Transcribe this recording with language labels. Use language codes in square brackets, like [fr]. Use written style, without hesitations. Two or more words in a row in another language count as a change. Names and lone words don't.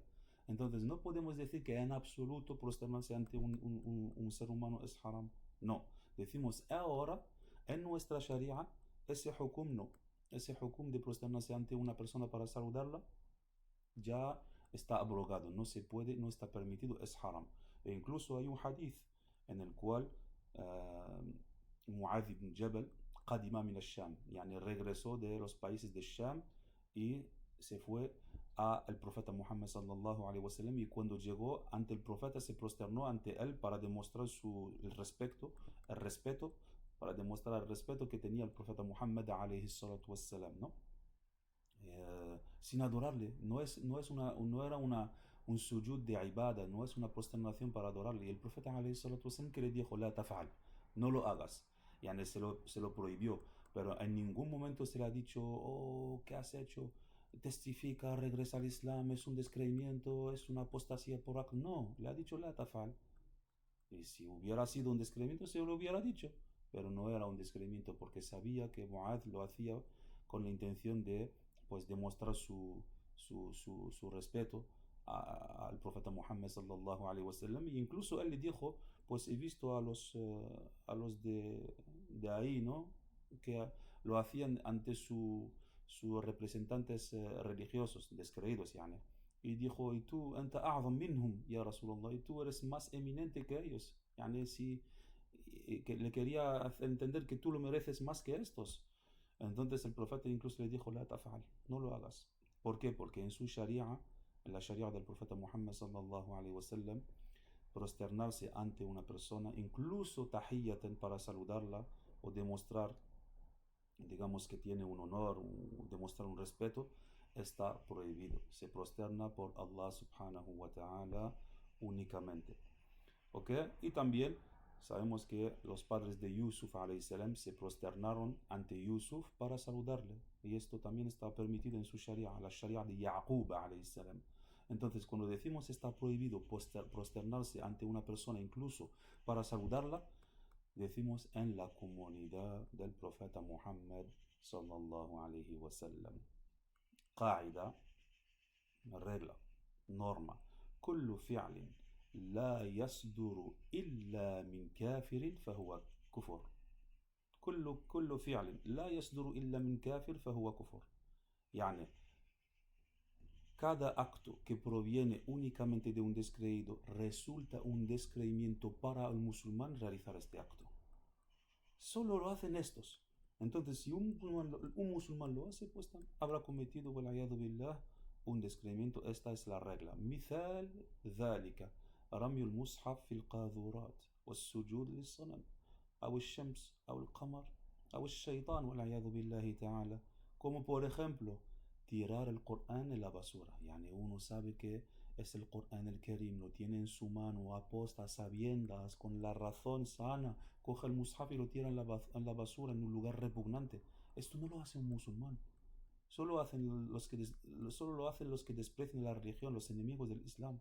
[es] Entonces no podemos decir que en absoluto prosternarse ante un ser humano es haram. No, decimos ahora en nuestra sharia ese hukum no. Ese hukum de prosternarse ante una persona para saludarla ya está abrogado, no se puede, no está permitido, es haram. E incluso hay un hadith en el cual Mu'adh ibn Jabal [ar] قدم من الشام, [es] yani regresó de los países de Sham y se fue al profeta Muhammad [ar] صلى الله عليه وسلم [es] y cuando llegó ante el profeta se prosternó ante él para demostrar el respeto, para demostrar el respeto que tenía el profeta Muhammad [ar] عليه الصلاة والسلام, [es] ¿no? Sin adorarle. No era un sujud de ibada, no es una prosternación para adorarle. Y el profeta wasallam que le dijo, [ar] لا تفعل, [es] no lo hagas. Yani se lo prohibió. Pero en ningún momento se le ha dicho, oh, ¿qué has hecho? Testifica, regresa al Islam, es un descreimiento, es una apostasía por acto. No, le ha dicho, [ar] لا تفعل. [es] Y si hubiera sido un descreimiento, se lo hubiera dicho. Pero no era un descreimiento porque sabía que Mu'adh lo hacía con la intención de pues demostrar su respeto al profeta Muhammad [ar] صلى الله عليه وسلم. [es] Y incluso él le dijo, pues he visto a los de ahí, ¿no? Que lo hacían ante sus representantes religiosos, descreídos, yani. Y dijo, y tú, [ar] أنت أعظم منهم يا رسول الله, [es] y tú eres más eminente que ellos. Yani, que le quería hacer entender que tú lo mereces más que estos. Entonces el profeta incluso le dijo, [ar] لا تفعل, [es] no lo hagas. ¿Por qué? Porque en su sharia, en la sharia del profeta Muhammad [ar] صلى الله عليه وسلم, [es] prosternarse ante una persona, incluso tahiyyatan para saludarla o demostrar, digamos que tiene un honor, demostrar un respeto, está prohibido. Se prosterna por [ar] الله سبحانه وتعالى [es] únicamente. ¿Ok? Y también sabemos que los padres de Yusuf salam se prosternaron ante Yusuf para saludarle. Y esto también está permitido en su sharia, la sharia de Yaqub salam. Entonces, cuando decimos está prohibido prosternarse ante una persona incluso para saludarla, decimos en la comunidad del profeta Muhammad [ar] صلى الله عليه وسلم. [es] Qaida, regla, norma. [ar] كل فعل لا يصدر إلا من كافر فهو كفر. كل فعل لا يصدر إلا من كافر فهو كفر. [es] يعني cada acto que proviene únicamente de un descreído resulta un descreimiento para el musulmán realizar este acto. Solo lo hacen estos. Entonces, si un musulmán lo hace, pues habrá cometido, [ar] والعياذ بالله, [es] un descreimiento. Esta es la regla. [ar] مثال ذلك رمي المصحف في القاذورات والسجود للصنم أو الشمس أو القمر أو الشيطان والعياذ بالله تعالى. [es] Como por ejemplo, tirar el Corán en la basura. Yani uno sabe que es el Corán el Karim, lo tiene en su mano, aposta, sabiendas, con la razón sana, coge el mushaf y lo tira en la basura, en un lugar repugnante. Esto no lo hace un musulmán. Solo lo hacen los que desprecian la religión, los enemigos del Islam.